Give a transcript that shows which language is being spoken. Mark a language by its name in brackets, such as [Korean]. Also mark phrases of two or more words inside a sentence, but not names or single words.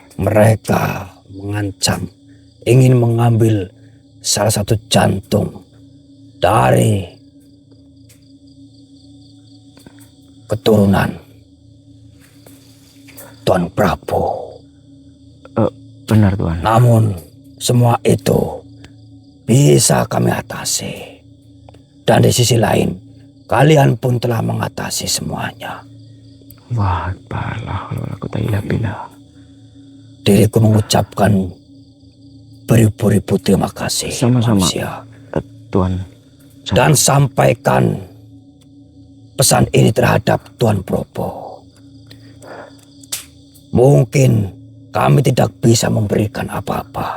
[Indonesian] Mereka mengancam ingin mengambil salah satu jantung dari keturunan Tuan Prabu. Benar, Tuan. Namun semua itu bisa kami atasi. Dan di sisi lain, kalian pun telah mengatasi semuanya. Wah, Akbar. [Arabic] لا حول ولا قوة إلا بالله. [Indonesian] Diriku mengucapkan beribu-ribu terima kasih. Sama-sama. manusia. Tuan. Dan sampaikan pesan ini terhadap Tuan Probo. Mungkin kami tidak bisa memberikan apa-apa.